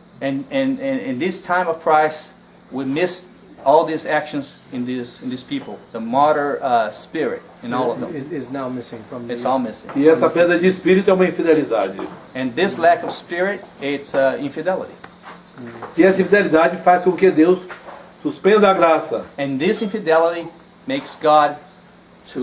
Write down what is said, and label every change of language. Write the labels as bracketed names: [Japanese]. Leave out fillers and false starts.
[English] And in this time of Christ, we missed all these actions in these people. The martyr spirit in all of them. Is now missing from It's the, all missing. [Portuguese] E essa perda de espírito é uma infidelidade. [English] And this lack of spirit, it's infidelity. [Portuguese] E essa infidelidade faz com que Deus suspenda a graça. [English] And this infidelity makes God to